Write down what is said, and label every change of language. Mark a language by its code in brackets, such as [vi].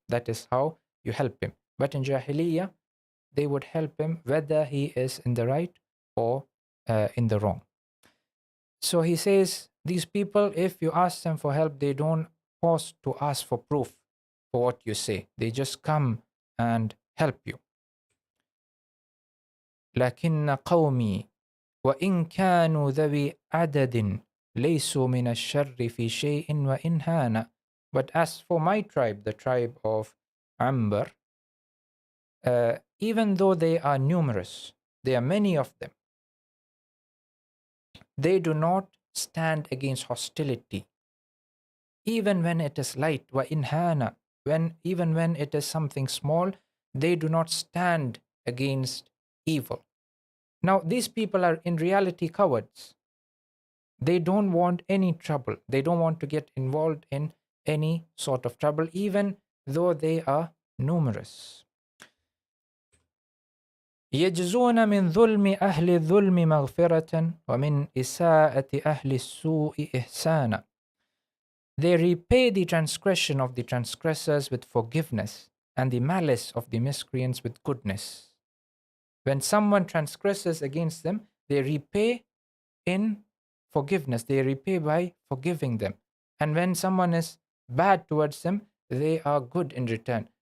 [en] That is how you help him. But in Jahiliyyah, they would help him whether he is in the right or in the wrong. So he says, these people, if you ask them for help, they don't pause to ask for proof for what you say. They just come and help you. [ar] لكن قومي وإن كانوا ذوي عدد ليسوا من الشر في شيء وإن هان. [en] But as for my tribe, the tribe of Ambar, even though they are numerous, there are many of them, they do not stand against hostility. Even when it is light, [ar] وَإِنْ هَانَ, [en] even when it is something small, they do not stand against evil. Now, these people are in reality cowards. They don't want any trouble. They don't want to get involved in any sort of trouble, even though they are numerous. [ar] يجزون من ظلم أهل الظلم مغفرة ومن إساءة أهل السوء إحسانا. [en] They repay the transgression of the transgressors with forgiveness, and the malice of the miscreants with goodness. When someone transgresses against them, they repay in forgiveness. They repay by forgiving them. And when someone is bad towards them, they are good in return.